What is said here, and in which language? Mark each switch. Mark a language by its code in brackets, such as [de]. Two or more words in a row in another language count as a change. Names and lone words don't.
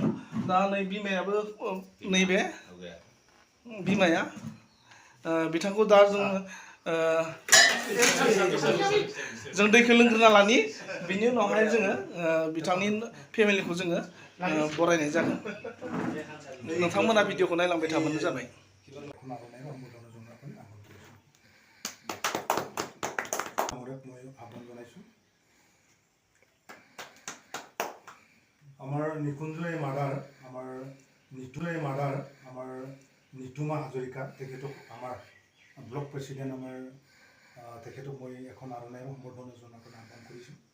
[brx] दा नै बिमायाबो नैबे बिमाया बिथांखौ दा जों दैखौ लोंग्रोना लानि बिनि उनावहाय जोङो बिथांनि फेमिलिखौ जोङो बरायनाय जागोन। नोंथांमोना भिडिअखौ नायलांबाय थाबानो जाबाय। [as] আমার নিকুঞ্জয় মাদার আমার নিতুমা হাজৰিকা তেখেতক আমাৰ [en] block president [as] আমাৰ তেখেতক মই এখন আৰণাই সম্বৰ্ধনা জনাবলৈ আহ্বান কৰিছোঁ।